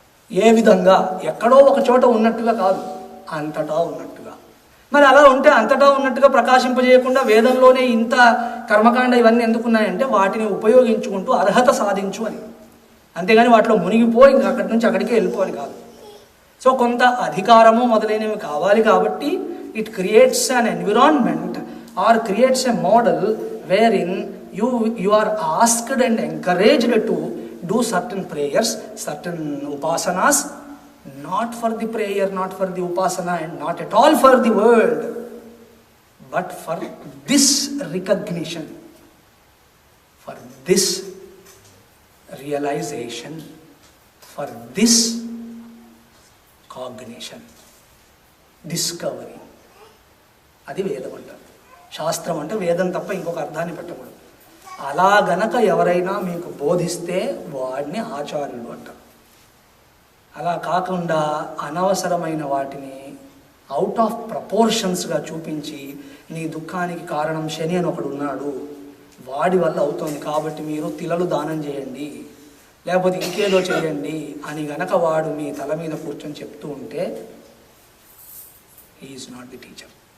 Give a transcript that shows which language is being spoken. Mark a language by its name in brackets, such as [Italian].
[Telugu] ఏ విధంగా? ఎక్కడో ఒక చోట ఉన్నట్టుగా కాదు, అంతటా ఉన్నట్టుగా. మరి అలా ఉంటే అంతటా ఉన్నట్టుగా ప్రకాశింపజేయకుండా వేదంలోనే ఇంత కర్మకాండ ఇవన్నీ ఎందుకున్నాయంటే వాటిని ఉపయోగించుకుంటూ అర్హత సాధించు అని, అంతేగాని వాటిలో మునిగిపోయి ఇంకా అక్కడి నుంచి అక్కడికే వెళ్ళిపోని కాదు. సో కొంత అధికారము మొదలైనవి కావాలి కాబట్టి [English] It creates an environment or creates a model where in you are asked and encouraged to do certain prayers, certain upasanas, not for the prayer, not for the upasana, and not at all for the world, but for this recognition, for this realization, for this cognition, discovery. [Telugu] అది వేదం అంటారు. శాస్త్రం అంటే వేదం తప్ప ఇంకొక అర్థాన్ని పెట్టకూడదు. అలా గనక ఎవరైనా మీకు బోధిస్తే వాడిని ఆచార్యులు అంటారు. అలా కాకుండా అనవసరమైన వాటిని అవుట్ ఆఫ్ ప్రపోర్షన్స్గా చూపించి నీ దుఃఖానికి కారణం శని అని ఒకడు ఉన్నాడు, వాడి వల్ల అవుతోంది కాబట్టి మీరు తిలలు దానం చేయండి లేకపోతే ఇంకేదో చేయండి అని గనక వాడు మీ తల మీద కూర్చొని చెప్తూ ఉంటే [English] He is not the teacher.